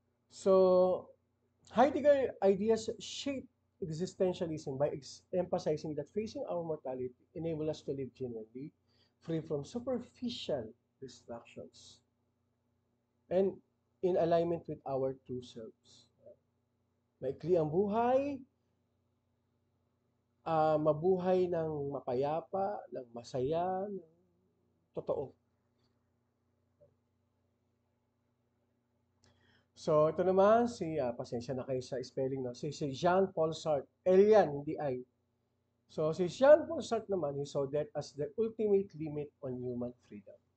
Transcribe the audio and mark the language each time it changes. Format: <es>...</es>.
<en>So, Heidegger ideas shape existentialism by emphasizing that facing our mortality enables us to live genuinely, free from superficial distractions, and in alignment with our true selves.</en> <tl>Maikli ang buhay, mabuhay ng mapayapa, ng masaya, ng totoo. So, ito naman, pasensya na kayo sa spelling, no? Si Jean-Paul Sartre. L yan, hindi I.</tl> <en>So,</en> <tl>si Jean-Paul Sartre naman,</tl> <en>he saw that as the ultimate limit on human freedom.</en>